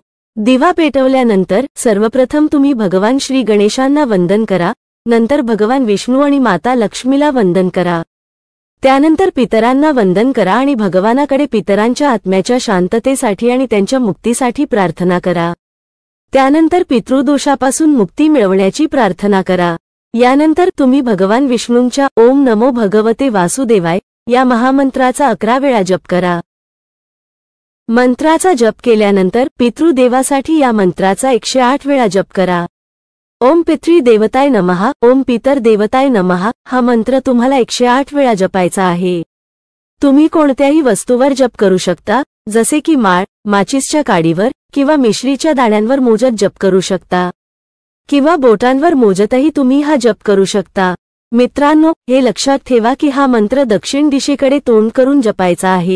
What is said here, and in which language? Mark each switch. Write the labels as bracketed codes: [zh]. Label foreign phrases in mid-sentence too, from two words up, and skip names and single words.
[mr] दिवा पेटवल्यानंतर सर्वप्रथम तुम्ही भगवान श्री गणेशांना वंदन करा, नंतर भगवान विष्णू आणि माता लक्ष्मीला वंदन करा. त्यानंतर पितरांना वंदन करा आणि भगवानाकडे पितरांच्या आत्म्याच्या शांततेसाठी आणि त्यांच्या मुक्तीसाठी प्रार्थना करा. त्यानंतर पितृदोषापासून मुक्ती मिळवण्याची प्रार्थना करा. यानंतर तुम्ही भगवान विष्णूंच्या [sa] ओम नमो भगवते वासुदेवाय [mr] या महामंत्राचा 11 वेळा जप करा. मंत्राचा जप केल्यानंतर पितृदेवासाठी या मंत्राचा 108 वेळा जप करा. [sa] ओम पितृ देवताय नमः, ओम पितर देवताय नमः [mr] हा मंत्र तुम्हाला 108 वेळा जपायचा आहे. तुम्ही कोणत्याही वस्तूवर जप करू शकता, जसे की माळ, माचीसच्या काडीवर किंवा मिश्रीच्या दाण्यांवर मोजत जप करू शकता किंवा बोटांवर मोजतही तुम्ही हा जप करू शकता. मित्रांनो, हे लक्षात ठेवा की हा मंत्र दक्षिण दिशेकडे तोंड करून जपायचा आहे.